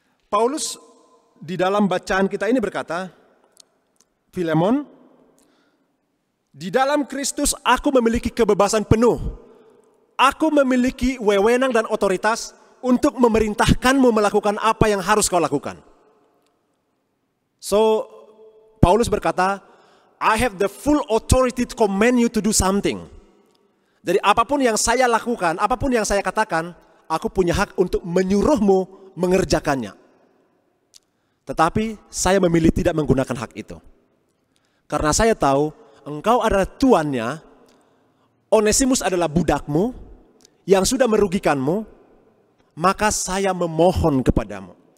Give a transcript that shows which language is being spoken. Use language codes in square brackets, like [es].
[id] Paulus di dalam bacaan kita ini berkata, Filemon, di dalam Kristus aku memiliki kebebasan penuh. Aku memiliki wewenang dan otoritas untuk memerintahkanmu melakukan apa yang harus kau lakukan. [en] So, [id] Paulus berkata, [en] I have the full authority to command you to do something. [id] Jadi apapun yang saya lakukan, apapun yang saya katakan, aku punya hak untuk menyuruhmu mengerjakannya. Tetapi saya memilih tidak menggunakan hak itu. Karena saya tahu engkau adalah tuannya, Onesimus adalah budakmu yang sudah merugikanmu, maka saya memohon kepadamu.